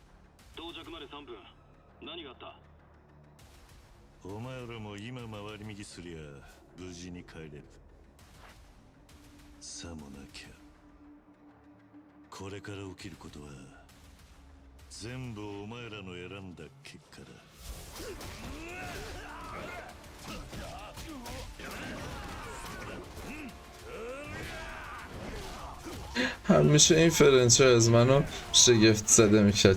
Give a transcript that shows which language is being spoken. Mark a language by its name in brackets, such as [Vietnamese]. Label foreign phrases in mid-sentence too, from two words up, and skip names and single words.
[Japanese] 到着まで3分。何があった？お前らも今回り右すりゃ無事に帰れる。さもなきゃこれから起きることは全部お前らの選んだ結果だ。 [Persian] همیشه این فرنچه از منو شگفت زده میکرد.